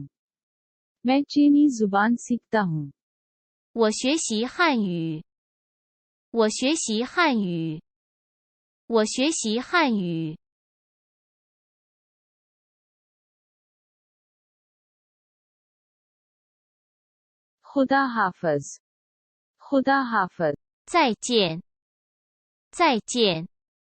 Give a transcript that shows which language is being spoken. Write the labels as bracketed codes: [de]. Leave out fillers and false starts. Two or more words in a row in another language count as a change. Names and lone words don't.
[hi] मैं चीनी जुबान सीखता हूँ। [zh] 我学习汉语。我学习汉语。我学习汉语。 [hi] खुदा हाफिज। खुदा हाफिज। [zh] 再见。再见。